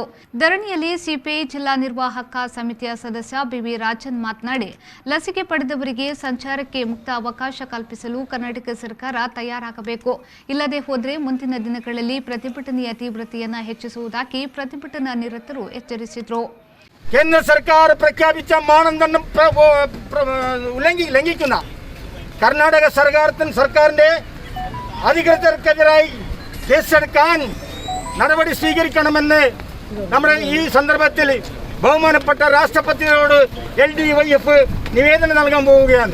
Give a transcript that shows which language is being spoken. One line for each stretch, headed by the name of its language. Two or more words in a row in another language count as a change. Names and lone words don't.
Kannada: ಧರಣಿಯಲ್ಲಿ ಸಿಪಿಐ ಜಿಲ್ಲಾ ನಿರ್ವಾಹಕ ಸಮಿತಿಯ ಸದಸ್ಯ ಬಿವಿ ರಾಜನ್ ಮಾತನಾಡಿ, ಲಸಿಕೆ ಪಡೆದವರಿಗೆ ಸಂಚಾರಕ್ಕೆ ಮುಕ್ತ ಅವಕಾಶ ಕಲ್ಪಿಸಲು ಕರ್ನಾಟಕ ಸರ್ಕಾರ ತಯಾರಾಗಬೇಕು. ಇಲ್ಲದೆ ಹೋದರೆ ಮುಂದಿನ ದಿನಗಳಲ್ಲಿ ಪ್ರತಿಭಟನೆಯ ತೀವ್ರತೆಯನ್ನು ಹೆಚ್ಚಿಸುವುದಾಗಿ ಪ್ರತಿಭಟನಾ ನಿರತರು ಎಚ್ಚರಿಸಿದರು.
Malayalam: കേന്ദ്ര സർക്കാർ പ്രഖ്യാപിച്ച മാനദണ്ഡം ലംഘിക്കുന്ന കർണാടക സർക്കാരിന്റെ അധികൃതർക്കെതിരായി കേസെടുക്കാൻ നടപടി സ്വീകരിക്കണമെന്ന് നമ്മുടെ ഈ സന്ദർഭത്തിൽ ബഹുമാനപ്പെട്ട രാഷ്ട്രപതിയോട് LDYF നിവേദനം നൽകാൻ പോവുകയാണ്.